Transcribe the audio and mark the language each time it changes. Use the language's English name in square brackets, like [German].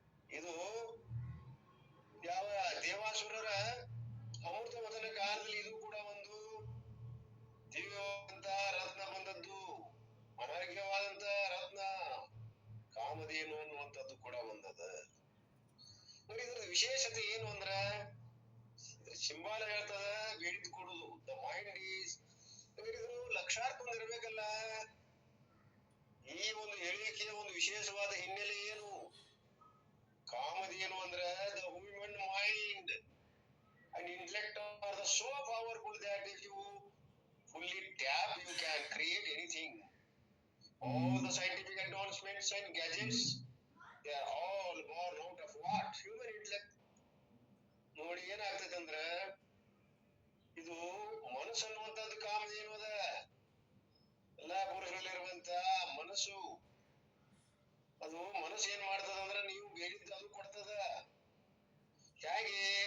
[Kannada] ಇದು ಯಾವ ದೇವಾಸುರರ ಅಮೃತ ಮಥನ ಕಾಲದಲ್ಲಿ ಇದು ಕೂಡ ಒಂದು ದಿವ್ಯವಾದಂತ ರತ್ನ ಬಂದದ್ದು, ಅನರ್ಘ್ಯವಾದಂತ ರತ್ನ ಕಾಮಧೇನು ಅನ್ನುವಂಥದ್ದು ಕೂಡ ಬಂದದ. ನೋಡಿ, ಇದ್ರ ವಿಶೇಷತೆ ಏನು ಅಂದ್ರ, ಸಿಂಬಾಲ ಹೇಳ್ತದ ಬೇಡಿದ್ ಕೊಡುದು. [English] the mind is, [Kannada] ಇದು ಲಕ್ಷಾರ್ಥ ಇರ್ಬೇಕಲ್ಲ. ಈ ಒಂದು ಹೇಳಿಕೆಯ ಒಂದು ವಿಶೇಷವಾದ ಹಿನ್ನೆಲೆ ಏನು? ಕಾಮಧೇನು ಅಂದ್ರೆ [English] The human mind and intellect are the so powerful that if you fully tap, you can create anything. All the scientific advancements and gadgets, they are all born out of what? Human intellect. [Kannada] ನೋಡಿ ಏನಾಗ್ತದೆ ಅಂದ್ರ, ಇದು ಮನಸ್ಸು ಅನ್ನುವಂಥದ್ದು ಕಾಮಧೇನು ಅದ. ಎಲ್ಲಾ ಪುರುಷರಲ್ಲಿರುವಂತ ಮನಸ್ಸು, ಅದು ಮನಸ್ಸು ಏನ್ ಮಾಡ್ತದ ಅಂದ್ರ ನೀವು ಬೇಡಿದ್ದು ಅದು ಕೊಡ್ತದ. ಹೇಗೆ?